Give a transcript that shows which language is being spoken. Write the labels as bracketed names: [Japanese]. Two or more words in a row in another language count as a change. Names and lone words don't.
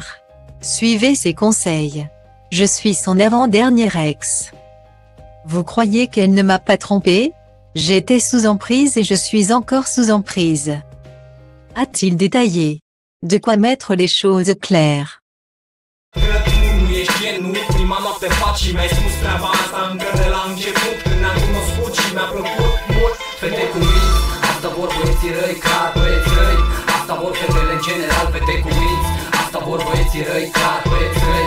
[French] Suivez ses conseils. Je suis son avant-dernier ex. Vous croyez qu'elle ne m'a pas trompé? J'étais sous emprise et je suis encore sous emprise. A-t-il détaillé. De quoi mettre les choses claires. [Romanian] Prima noapte faci, mi-ai spus treaba asta încă de la început. Când ne-am cunoscut și mi-a plăcut mult. Fete cu minți, asta vor băieții răi, clar băieți răi. Asta vor fetele în general, fete cu minți. Asta vor băieții răi, clar băieți răi.